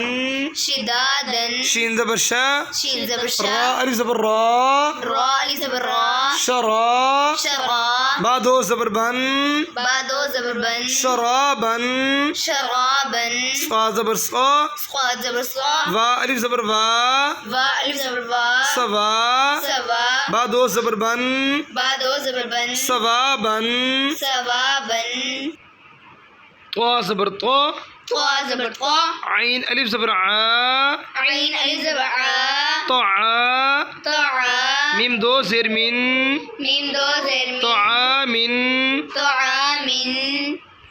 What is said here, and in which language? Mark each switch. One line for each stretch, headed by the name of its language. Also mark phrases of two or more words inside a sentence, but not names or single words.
Arabic: شدادا
Urdu: شین زبر شا شين زبر
Arabic: را شا
Urdu: الف زبر را را الف زبر را
Arabic: شرا شرا
Urdu: با دو زبر بن با دو زبر بن
Arabic: شرابن شرابا
Urdu: صا زبر صا صاد زبر صا وا الف زبر وا وا الف زبر وا
Arabic: سوا سوا
Urdu: با دو زبر بن با دو زبر بن
Arabic: سوابن ثوابا
Urdu: طا زبر طا طا زبر طا عین الف زبر ع عين الف زبر ع
Arabic: طعا طعا
Urdu: میم دو زر من ميم دو زر من
Arabic: طعام طعام